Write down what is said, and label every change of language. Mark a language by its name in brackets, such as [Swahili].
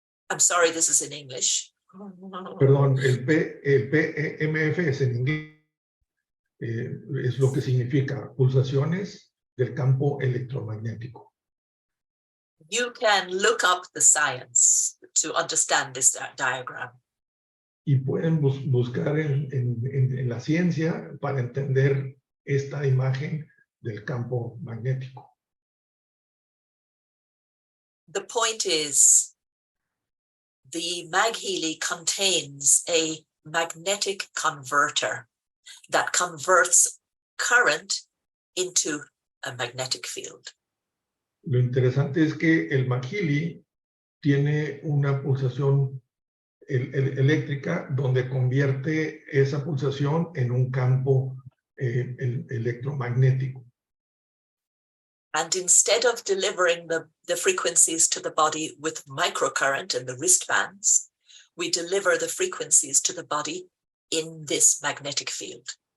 [English] I'm sorry, this is in English. [Spanish] Perdón, el PEMF es en inglés. Es lo que significa pulsaciones del campo electromagnético. [English] You can look up the science to understand this diagram. [Spanish] Y pueden buscar en la ciencia para entender esta imagen del campo magnético. [English] The point is, the MagHealy contains a magnetic converter that converts current into a magnetic field. [Spanish] Lo interesante es que el MagHealy tiene una pulsación eléctrica donde convierte esa pulsación en un campo electromagnético. [English] And instead of delivering the frequencies to the body with microcurrent in the wristbands, we deliver the frequencies to the body in this magnetic field.